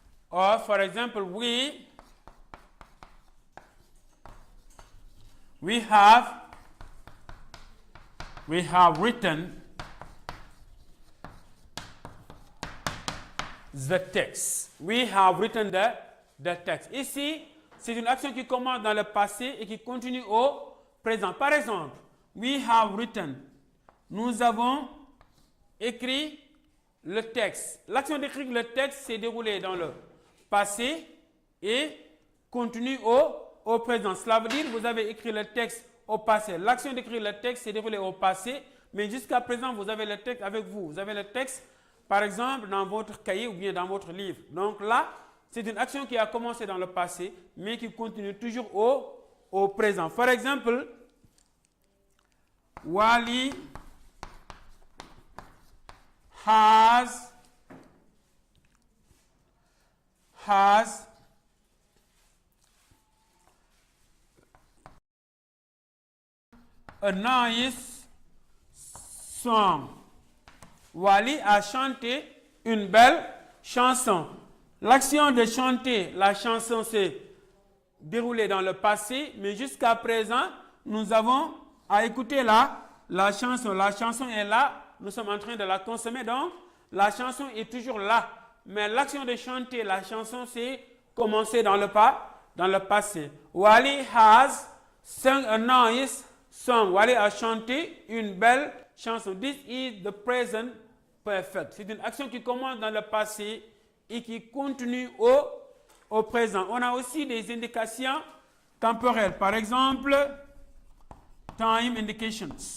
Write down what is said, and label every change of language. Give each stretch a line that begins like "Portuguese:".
English: Or, for example, we have written the text. We have written the text.
French: Ici, c'est une action qui commence dans le passé et qui continue au présent. Par exemple,
English: we have written.
French: Nous avons écrit le texte. L'action d'écrire le texte s'est déroulée dans le passé et continue au présent. Cela veut dire que vous avez écrit le texte au passé. L'action d'écrire le texte s'est déroulée au passé, mais jusqu'à présent, vous avez le texte avec vous. Vous avez le texte, par exemple, dans votre cahier ou bien dans votre livre. Donc là, c'est une action qui a commencé dans le passé, mais qui continue toujours au présent. Par exemple,
English: Wally has a nice song.
French: Wally a chanté une belle chanson. L'action de chanter la chanson s'est déroulée dans le passé, mais jusqu'à présent, nous avons à écouter la chanson. La chanson est là, nous sommes en train de la consommer, donc la chanson est toujours là. Mais l'action de chanter la chanson s'est commencée dans le passé.
English: Wally has sung a nice song.
French: Wally a chanté une belle chanson.
English: This is the present perfect.
French: C'est une action qui commence dans le passé et qui continue au présent. On a aussi des indications temporelles. Par exemple,
English: time indications.